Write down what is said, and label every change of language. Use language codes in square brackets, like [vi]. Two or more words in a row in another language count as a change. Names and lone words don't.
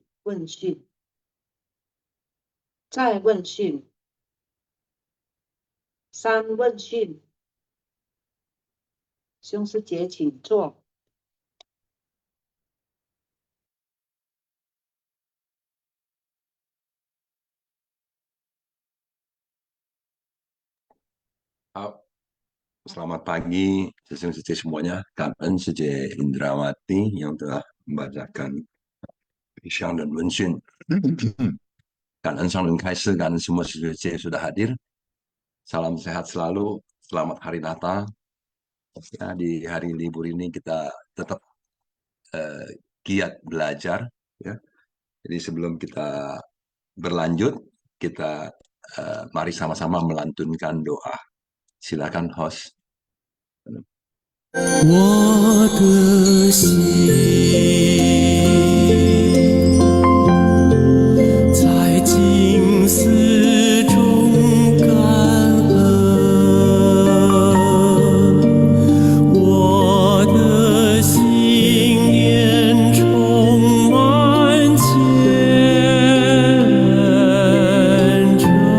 [zh] 问讯，再问讯，三问讯。兄师姐，请坐。好, [id] selamat pagi sesungguhnya semuanya. [zh] 感恩师姐 [id] Indrawati yang telah membacakan Isyang dan Wenshin. [zh] 感恩上人开示, 感恩 [id] semua sesungguhnya sudah hadir. Salam sehat selalu, selamat hari Natal. Ya, di hari libur ini kita tetap giat belajar. Ya. Jadi sebelum kita berlanjut, kita mari sama-sama melantunkan doa. Silakan host. [zh] 我的心在静思中感恩，我的心念充满虔诚。